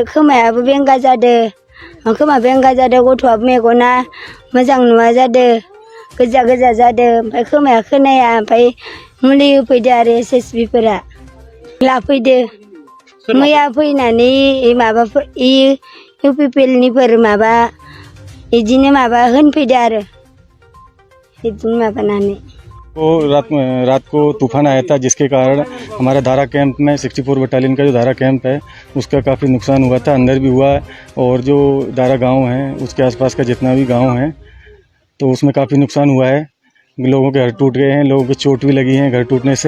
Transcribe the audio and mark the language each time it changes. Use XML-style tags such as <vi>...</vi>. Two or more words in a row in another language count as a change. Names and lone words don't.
<brx>खोमायाबो बेंगा जादो, खोमा बेंगा जादो, गथ'आबो मेगना मोजां नुवा जादो, गोजा गोजा जादो, ओमफ्राय खोमाया खोनाया, ओमफ्राय मुलि होफैदो आरो एसएसबीफोरा लाफैदो। मैया फैनानै माबाफोर इउपिपिएलनिफोर माबा इदिनो माबा होनफैदो आरो इदिनो माबानानै।</brx> <hi>रात को तूफान आया था, जिसके कारण हमारा धारा कैंप में 64 बटालियन का जो धारा कैंप है उसका काफ़ी नुकसान हुआ था। अंदर भी हुआ और जो धारा गांव है उसके आसपास का जितना भी गांव है तो उसमें काफ़ी नुकसान हुआ है। लोगों के घर टूट गए हैं, लोगों के चोट भी लगी हैं घर टूटने से।</hi>